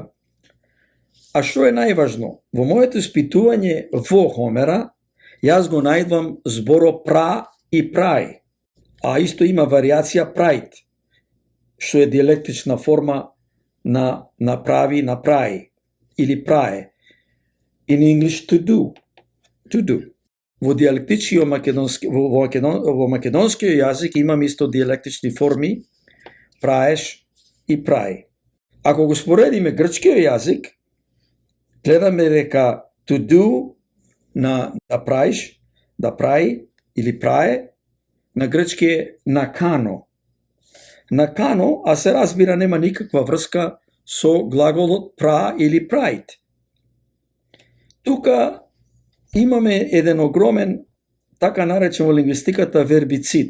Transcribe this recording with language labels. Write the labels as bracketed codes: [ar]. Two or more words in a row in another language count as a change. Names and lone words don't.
[mk] А што е најважно? Во моето испитување во Хомера, јас го најдвам зборо пра и прај, а исто има варијација прајт, што е дијалектична форма на прави, на прај, или прае. [en] In English, to do. To do. [mk] Во дијалектичкиот во македонскиот јазик имам исто дијалектични форми, праеш и прај. Ако го споредиме грчкиот јазик, гледаме дека [en] to do [mk] на да праиш, да праи или прае, на грчки е накано. Накано, а се разбира нема никаква врска со глаголот пра или прајт. Тука имаме еден огромен, така наречен во лингвистиката, вербицид.